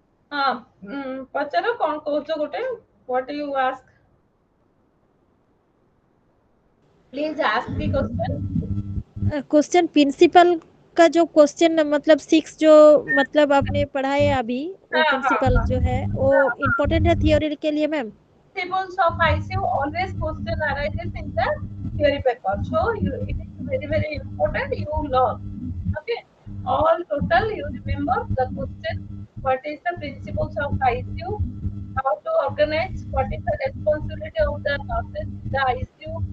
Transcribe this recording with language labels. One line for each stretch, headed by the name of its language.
Odia: ପଚାର କଣ କହୁଛ ଗୋଟେ
English: what do you ask? Please ask the question.
Hindi: Question principal का जो क्वेश्चन मतलब 6 जो मतलब आपने पढ़ा है अभी वो प्रिंसिपल जो है वो इम्पोर्टेंट है थियोरी के लिए ma'am
English: Principles of ICU always question arises in the theory paper. So it is very very important you learn. Okay. All total you remember the question. What is the principles of ICU? How to organize? What is the responsibility of the nurses in the ICU?